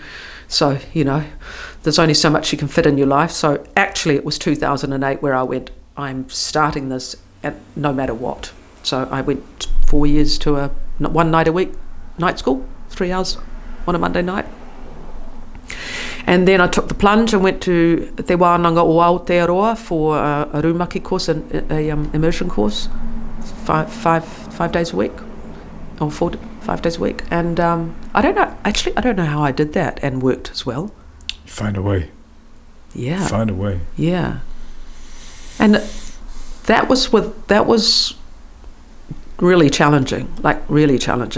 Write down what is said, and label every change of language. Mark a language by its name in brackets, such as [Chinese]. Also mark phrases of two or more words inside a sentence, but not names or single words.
[English] So there's only so much you can fit in your life. So actually, it was 2008 where I went, I'm starting this, no matter what. So I went 4 years to one night a week night school, 3 hours on a Monday night. And then I took the plunge and went to Te Wānanga o Aotearoa for a rumaki course, an immersion course, five days a week, or 5 days a week. And I don't know how I did that and worked as well. Find a way. Yeah. Find a way. Yeah. And that was really challenging, like really challenging.